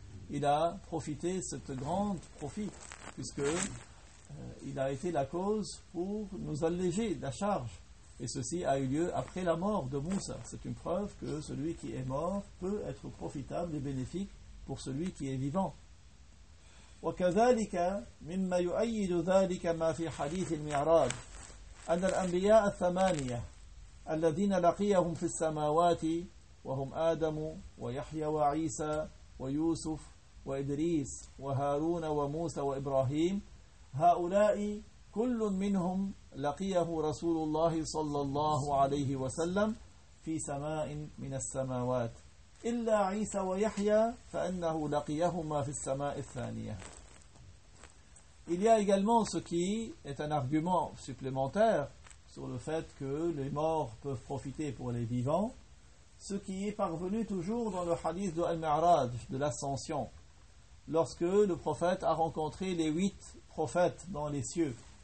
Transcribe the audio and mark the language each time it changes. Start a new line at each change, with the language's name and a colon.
French: Il a profité cette grande profit puisqu'il a été la cause pour nous alléger la charge. Et ceci a eu lieu après la mort de Moussa. C'est une preuve que celui qui est mort peut être profitable et bénéfique pour celui qui est vivant.
Arabic: وكذلك مما يؤيد ذلك ما في حديث المعراج أن الأنبياء 8 الذين لقيهم في السماوات وهم آدم ويحيى وعيسى ويوسف وإدريس وهارون وموسى وإبراهيم هؤلاء كل منهم لقيه رسول الله صلى الله عليه وسلم في سماء من السماوات إلا عيسى ويحيى فإنه لقيهما في السماء الثانية.
French: Il y a également ce qui est un argument supplémentaire sur le fait que les morts peuvent profiter pour les vivants, ce qui est parvenu toujours dans le hadith de Al-Mi'raj, de l'ascension, lorsque le prophète a rencontré les 8 prophètes dans les cieux.